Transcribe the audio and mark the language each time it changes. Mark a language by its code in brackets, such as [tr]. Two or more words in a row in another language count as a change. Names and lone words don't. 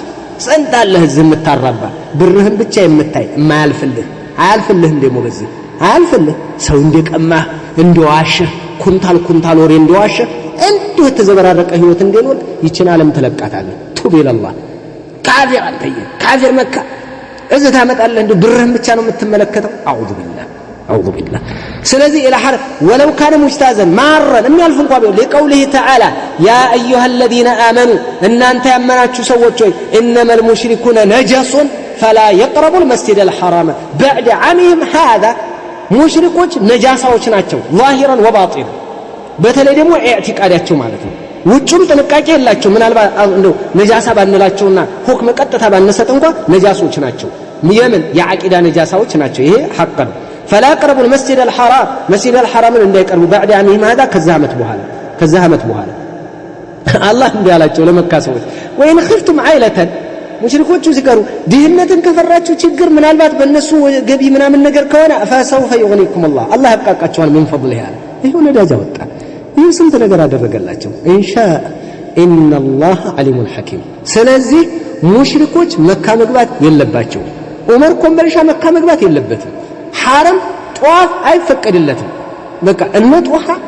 [am] ስንት አለህ ዝም የምታራባ ብርህን ብቻ የምታይ የማያልፍልህ አያልፍልህም። ደግሞ በዚህ አያልፍልህ ሰው እንደቀማህ እንደዋሸህ ኩንታል ወሬ እንደዋሸህ እንዲሁ የተዘበራረቀ ህይወት እንደኖር ይችን ዓለም ትለቃታለህ። [ar] تب إلى الله [am] ካፊር አንተየ ካፊር መካ እዚህ ታመጣለህ እንደ ብርህን ብቻ ነው የምትመለከተው። [ar] أعوذ بالله [am] ስለዚህ [ar] إلا الحرم ولو كان مجتازا [am] ማረን የሚያልፍ እንኳን ቢሆን [ar] لقوله تعالى يا أيها الذين آمنوا [am] እናንተ ያመናችሁ ሰዎች ሆይ [ar] إنما المشركون نجس فلا يقربوا المسجد الحرام بعد عامهم هذا [am] ሙሽሪኮች ነጃሳዎች ናቸው [ar] ظاهرا وباطنا [am] በተለይ ደግሞ ኢዕቲቃዳቸው ማለት ነው። ውጭም ጥንቃቄ የላቸው ምናልባት እንደው ነጃሳ ባንላቸውና ሁክም ቀጥታ ባንሰጥ እንኳን ነጃሶች ናቸው። የምን የዓቂዳ ነጃሳዎች ናቸው። ይሄ ሐቅ ነው። [ar] فلا يقربوا المسجد الحرام مسجد الحرام [am] እንዳይቀርቡ [ar] بعد عامهم هذا [am] ከዛ ዓመት በኋላ አላህ እንዲያላቸው ለመካ ሰዎች ወይን [ar] خفتم عائلة [am] ሙሽሪኮቹ ሲቀሩ ድህነትን ከፈራችሁ ችግር ምናልባት በእነሱ ገቢ ምናምን ነገር ከሆነ [ar] فسوف يغنيكم الله [am] ያብቃቃቸዋል [ar] من فضله [am] ያለ ይሄው ነዳጅ ወጣ። ይህ ስንት ነገር አደረገላቸው። [ar] إن شاء إن الله عليم حكيم። [am] ስለዚህ ሙሽሪኮች መካ መግባት የለባቸው። ዑመር ኮምበልሻ መካ መግባት የለበትም። ሐረም ጧፍ አይፈቀድለትም። በቃ እነ ጧሃ